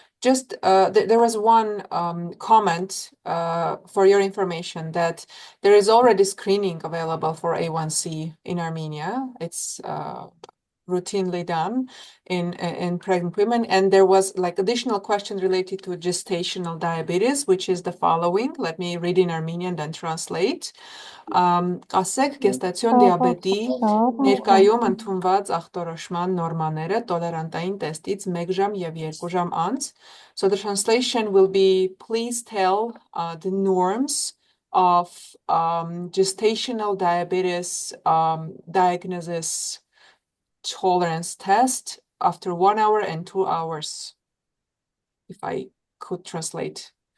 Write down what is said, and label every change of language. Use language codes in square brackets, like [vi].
[en] Just there was one comment for your information that there is already screening available for A1C in Armenia. It's routinely done in pregnant women, and there was like additional question related to gestational diabetes, which is the following. Let me read in Armenian, then translate. [hy] Ասեք գեստացիոն դիաբետի ներկայում ընդունված ախտորոշման նորմաները տոլերանտային տեստից 1 ժամ եւ 2 ժամ անց. [en] So the translation will be, please tell the norms of gestational diabetes diagnosis tolerance test after 1 hour and 2 hours, if I could translate.